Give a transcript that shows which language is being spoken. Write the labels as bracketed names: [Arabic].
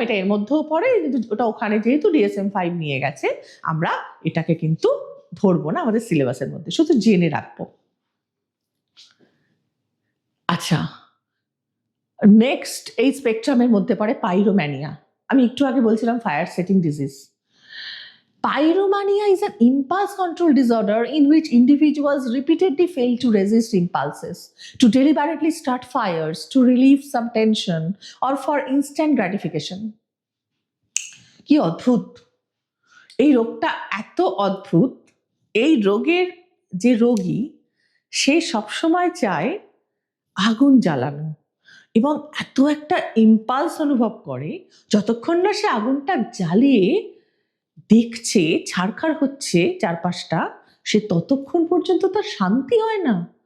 [Bangla] এটা এর মধ্যেও পড়ে, কিন্তু ওটা ওখানে যেহেতু DSM-5 নিয়ে গেছে, আমরা এটাকে কিন্তু ধরবো না আমাদের সিলেবাসের মধ্যে, শুধু জেনে রাখবো। আচ্ছা, নেক্সট এই স্পেকট্রামের মধ্যে পড়ে পাইরোম্যানিয়া। আমি একটু আগে বলছিলাম fire setting disease. [English] Pyromania is an impulse control disorder in which individuals repeatedly fail to resist impulses, to deliberately start fires, to relieve some tension, or for instant gratification. [Bangla] কি অদ্ভুত! এই রোগটা এত অদ্ভুত, এই রোগের যে রোগী সে সবসময় চায় আগুন জ্বালানো, এবং এত একটা ইম্পালস অনুভব করে, যতক্ষণ না সে আগুনটা জ্বালিয়ে দেখছে ছারখার হচ্ছে চারপাশটা, সে ততক্ষণ পর্যন্ত তার শান্তি হয় না।